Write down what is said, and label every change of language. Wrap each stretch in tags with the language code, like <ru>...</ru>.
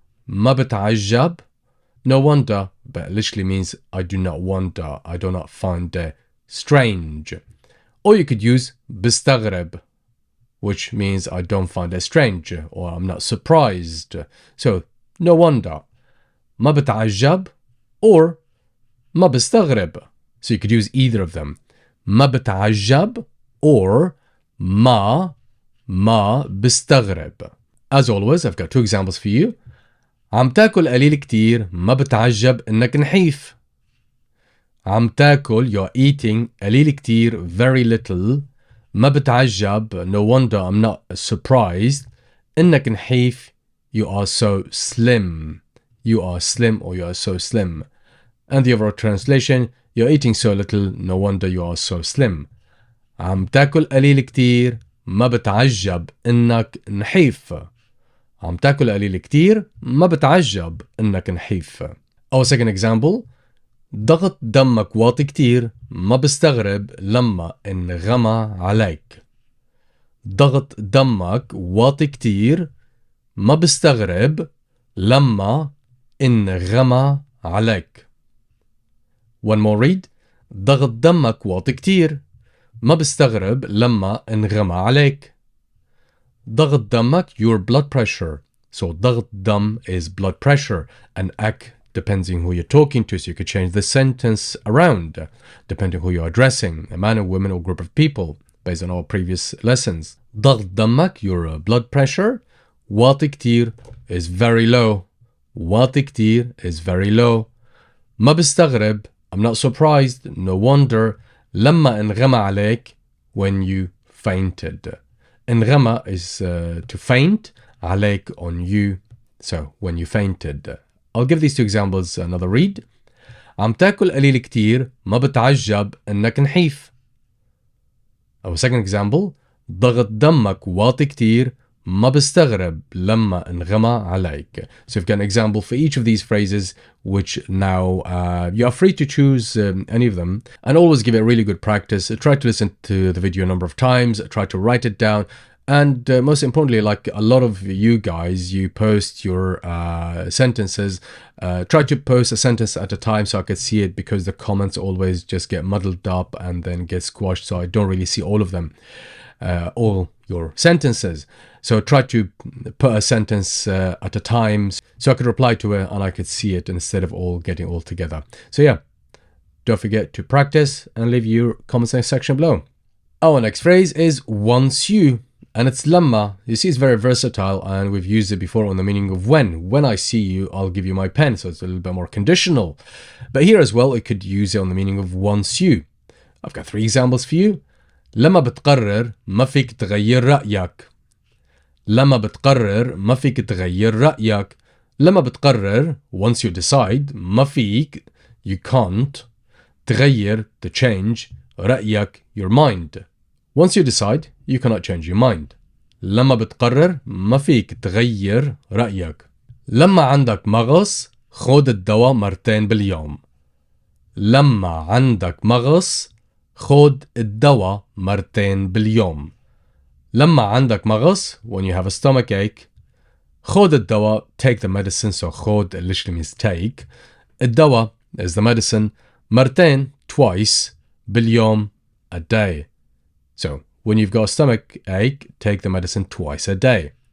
<ar>ما بتعجب,</ar> <en>no wonder, but it literally means I do not wonder, I do not find it strange. Or you could use</en> <ar>بستغرب,</ar> <en>which means I don't find it strange or I'm not surprised. So no wonder.</en> <ar>ما بتعجب</ar> <en>or</en> <ar>ما بستغرب.</ar> <en>So you could use either of them.</en> <ar>ما بتعجب</ar> <en>or</en> <ar>ما بستغرب.</ar> <en>As always, I've got 2 examples for you.</en> <ar>عم تاكل قليل كتير ما بتعجب انك نحيف. عم تاكل,</ar> <en>you're eating</en> <ar>قليل كتير,</ar> <en>very little.</en> <ar>ما بتعجب,</ar> <en>no wonder, I'm not surprised.</en> <ar>انك نحيف,</ar> <en>you are so slim. You are slim or you are so slim. And the overall translation, you're eating so little, no wonder you are so slim.</en> <ar>عم تاكل قليل كتير ما بتعجب انك نحيف. عم تاكل قليل كتير ما بتعجب انك نحيف.</ar> <en>Our second example,</en> <ar>ضغط دمك واطي كتير ما بستغرب لما انغمى عليك. ضغط دمك واطي كتير ما بستغرب لما انغمى عليك.</ar> <en>One more read.</en> <ar>ضغط دمك واطي كتير ما بستغرب لما انغمى عليك. ضغط دمك,</ar> <en>your blood pressure. So</en> <ar>ضغط دم</ar> <en>is blood pressure, and ak depends on who you're talking to, so you could change the sentence around depending who you're addressing, a man or woman or group of people, based on our previous lessons.</en> <ar>ضغط دمك,</ar> <en>your blood pressure.</en> <ar>واطي كتير</ar> <en>is very low.</en> <ar>واطي كتير</ar> <en>is very low.</en> <ar>ما بستغرب,</ar> <en>I'm not surprised, no wonder.</en> <ar>لما انغمى عليك,</ar> <en>when you fainted.</en> <ar>انغمى</ar> <en>is to faint,</en> <ar>عليك</ar> <en>on you, so when you fainted. I'll give these 2 examples another read.</en> <ar>عم تاكل قليل كتير ما بتعجب انك نحيف.</ar> <en>Our second example,</en> <ar>ضغط دمك واطي كتير ما بستغرب لما انغمى عليك.</ar> <en>So you've got an example for each of these phrases, which now you are free to choose any of them, and always give it a really good practice. Try to listen to the video a number of times, try to write it down, and most importantly, like a lot of you guys, you post your sentences. Try to post a sentence at a time so I could see it, because the comments always just get muddled up and then get squashed, so I don't really see all of them, all your sentences. So try to put a sentence at a time so I could reply to it and I could see it instead of all getting all together. So yeah, don't forget to practice and leave your comments in the section below. Our next phrase is once you, and it's lamma. You see, it's very versatile, and we've used it before on the meaning of when. When I see you, I'll give you my pen. So it's a little bit more conditional. But here as well, it could use it on the meaning of once you. I've got 3 examples for you.</en> <ar>لما بتقرر ما فيك تغير رأيك. لما بتقرر ما فيك تغير رأيك. لما بتقرر,</ar> <en>once you decide,</en> <ar>ما فيك,</ar> <en>you can't,</en> <ar>تغير,</ar> <en>to change,</en> <ar>رأيك,</ar> <en>your mind. Once you decide, you cannot change your mind.</en> <ar>لما بتقرر ما فيك تغير رأيك. لما عندك مغص خود الدواء مرتين باليوم. لما عندك مغص خود الدواء مرتين باليوم. لما عندك مغص,</ar> <en>when you have a stomach ache.</en> <ar>خود الدواء,</ar> <en>take the medicine. So</en> <ar>خود</ar> <en>literally means take.</en> <ar>الدواء</ar> <en>is the medicine.</en> <ar>مرتين,</ar> <en>twice.</en> <ar>باليوم,</ar> <en>a day. So when you've got a stomach ache, take the medicine twice a day.</en>